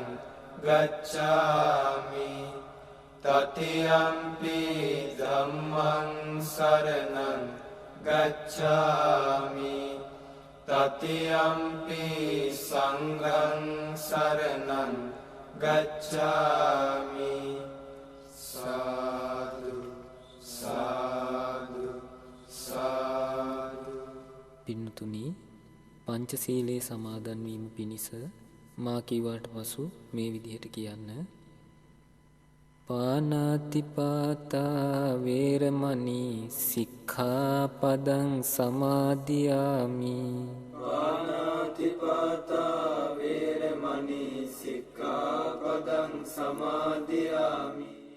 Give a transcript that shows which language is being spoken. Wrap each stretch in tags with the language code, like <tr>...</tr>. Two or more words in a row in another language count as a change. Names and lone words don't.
<pi>गच्छामि तृतीयंपि धम्मं शरणं गच्छामि तृतीयंपि संघं शरणं गच्छामि साधु साधु साधु</pi> <si>පින්නතුනි පංචශීලයේ සමාදන් වීම පිණිස මා කිව්වට පසු මේ විදිහට කියන්න</si> <pi>පාණාතිපාතා වේරමණී සික්ඛාපදං සමාදියාමි පාණාතිපාතා වේරමණී සික්ඛාපදං සමාදියාමි</pi>